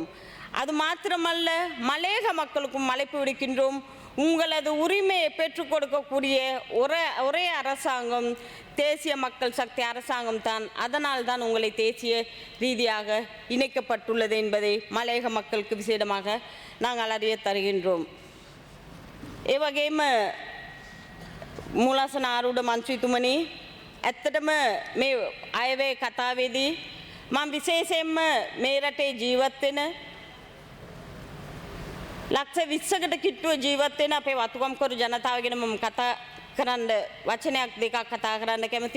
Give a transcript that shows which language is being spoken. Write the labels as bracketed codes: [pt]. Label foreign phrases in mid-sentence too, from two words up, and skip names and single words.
[ta] அது மாத்திரமல்ல, மலையக மக்களுக்கும் அழைப்பு விடுக்கின்றோம். உங்களது உரிமையை பெற்றுக் கொடுக்கக்கூடிய ஒரே அரசாங்கம் தேசிய மக்கள் சக்தி அரசாங்கம் தான். அதனால் தான் உங்களை தேசிய ரீதியாக இணைக்கப்பட்டுள்ளது என்பதை மலையக மக்களுக்கு விசேடமாக நாங்கள் அறிய தருகின்றோம். [si] ඒවගේම මූලාසන ආරූඪ මන්ත්‍රීතුමනි, ඇත්තටම මේ අයවැය කතාවේදී මම විශේෂයෙන්ම මේ රටේ ජීවත් වෙන ලක්ෂ 20කට කිට්ටුව ජීවත් වෙන අපේ වතුකම්කරු ජනතාව ගැන මම කතා කරන්න වචනයක් දෙකක් කතා කරන්න කැමති.